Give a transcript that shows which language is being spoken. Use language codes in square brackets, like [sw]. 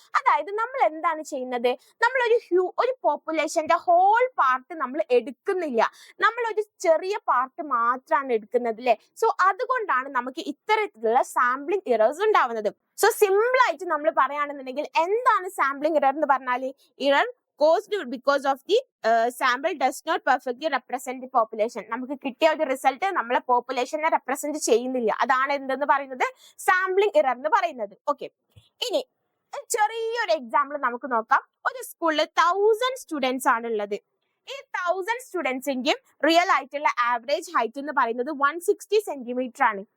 [ml] അതായത് നമ്മൾ എന്താണ് ചെയ്യുന്നത്? നമ്മൾ ഒരു പോപ്പുലേഷന്റെ ഹോൾ പാർട്ട് നമ്മൾ എടുക്കുന്നില്ല, നമ്മൾ ഒരു ചെറിയ പാർട്ട് മാത്രമാണ് എടുക്കുന്നത് അല്ലെ. സോ അതുകൊണ്ടാണ് നമുക്ക് ഇത്തരത്തിലുള്ള സാമ്പിളിംഗ് ഇറേഴ്സ് ഉണ്ടാവുന്നത്. സോ സിമ്പിൾ ആയിട്ട് നമ്മൾ പറയുകയാണെന്നുണ്ടെങ്കിൽ എന്താണ് സാമ്പിളിംഗ് ഇറർ എന്ന് പറഞ്ഞാൽ? [en] Error caused because of the sample does not perfectly represent the population. [ml] നമുക്ക് കിട്ടിയ ഒരു റിസൾട്ട് നമ്മളെ പോപ്പുലേഷനെ റെപ്രസെന്റ് ചെയ്യുന്നില്ല, അതാണ് എന്തെന്ന് പറയുന്നത്? സാമ്പിളിംഗ് ഇറർ എന്ന് പറയുന്നത്. ഓക്കെ, ഇനി ചെറിയൊരു എക്സാമ്പിൾ നമുക്ക് നോക്കാം. ഒരു സ്കൂളിൽ 1000 സ്റ്റുഡൻസ് ആണുള്ളത്. ഈ 1000 സ്റ്റുഡൻസിന്റെയും റിയൽ ആയിട്ടുള്ള ആവറേജ് ഹൈറ്റ് എന്ന് പറയുന്നത് 160 സെന്റിമീറ്റർ ആണ്.